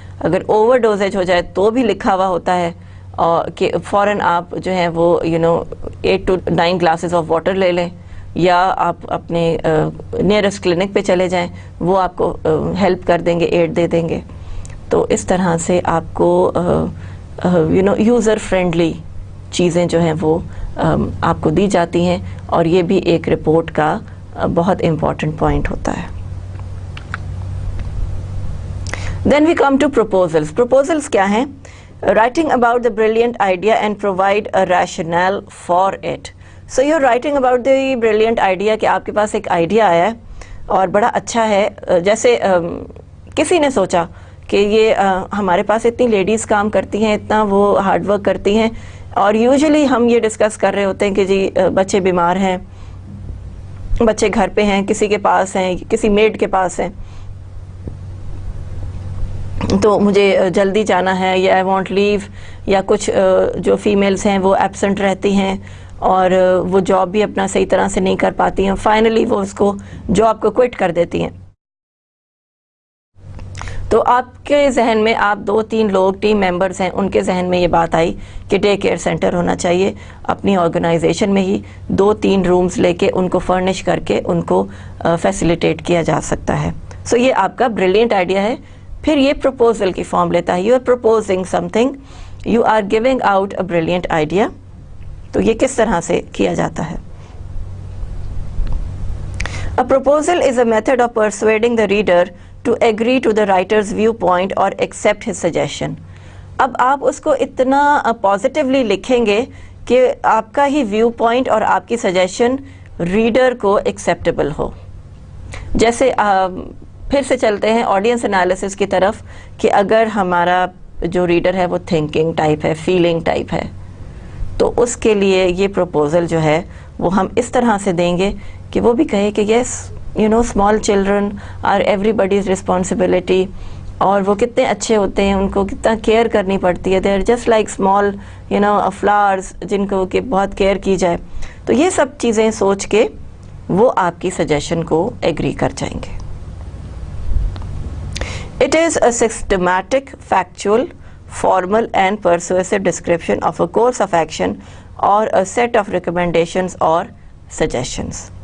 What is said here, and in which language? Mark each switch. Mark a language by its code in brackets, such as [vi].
[ur] اگر over dosage ہو جائے تو بھی لکھا ہوا ہوتا ہے کہ فوراً آپ جو ہے وہ 8 to 9 [en] glasses of water [ur] لے لیں، یا آپ اپنے نیئرسٹ کلینک پہ چلے جائیں، وہ آپ کو ہیلپ کر دیں گے، ایڈ دے دیں گے. تو اس طرح سے آپ کو یوزر فرینڈلی چیزیں جو ہیں وہ آپ کو دی جاتی ہیں، اور یہ بھی ایک رپورٹ کا بہت امپورٹنٹ پوائنٹ ہوتا ہے. [en] Then we come to proposals. Proposals [ur] کیا ہیں؟ [en] Writing about the brilliant idea and provide a rationale for it. So you're writing about the brilliant idea [ur] کہ آپ کے پاس ایک آئیڈیا آیا ہے، اور بڑا اچھا ہے. جیسے کسی نے سوچا کہ یہ ہمارے پاس اتنی لیڈیز کام کرتی ہیں, اتنا وہ ہارڈ ورک کرتی ہیں, اور یوزلی ہم یہ ڈسکس کر رہے ہوتے ہیں کہ جی بچے بیمار ہیں, بچے گھر پہ ہیں, کسی کے پاس ہیں, کسی میڈ کے پاس ہیں, تو مجھے جلدی جانا ہے, یا [en] I want leave, [ur] یا کچھ جو فیمیلز ہیں وہ ایبسنٹ رہتی ہیں اور وہ جاب بھی اپنا صحیح طرح سے نہیں کر پاتی ہیں, فائنلی وہ اس کو جاب کو کوئٹ کر دیتی ہیں. تو آپ کے ذہن میں, آپ 2-3 لوگ ٹیم ممبرز ہیں, ان کے ذہن میں یہ بات آئی کہ ڈے کیئر سینٹر ہونا چاہیے اپنی آرگنائزیشن میں ہی, 2-3 رومز لے کے ان کو فرنش کر کے ان کو فیسیلیٹیٹ کیا جا سکتا ہے. سو یہ آپ کا بریلینٹ آئیڈیا ہے. پھر یہ پروپوزل کی فارم لیتا ہے. [en] You are proposing something, you are giving out a brilliant idea. [ur] تو یہ کس طرح سے کیا جاتا ہے؟ [en] A proposal is a method of persuading the reader to agree to the writer's viewpoint or accept his suggestion. [ur] اب آپ اس کو اتنا پازیٹیولی لکھیں گے کہ آپ کا ہی ویو پوائنٹ اور آپ کی سجیشن ریڈر کو ایکسیپٹیبل ہو. جیسے پھر سے چلتے ہیں آڈینس انالیسس کی طرف, کہ اگر ہمارا جو ریڈر ہے وہ تھنکنگ ٹائپ ہے, فیلنگ ٹائپ ہے, تو اس کے لیے یہ پروپوزل جو ہے وہ ہم اس طرح سے دیں گے کہ وہ بھی کہے کہ [en] yes you know small children are everybody's responsibility, [ur] اور وہ کتنے اچھے ہوتے ہیں, ان کو کتنا کیئر کرنی پڑتی ہے, [en] they are just like small you know flowers [ur] جن کو کہ بہت کیئر کی جائے. تو یہ سب چیزیں سوچ کے وہ آپ کی سجیشن کو ایگری کر جائیں گے. [en] It is a systematic, factual, formal and persuasive description of a course of action or a set of recommendations or suggestions.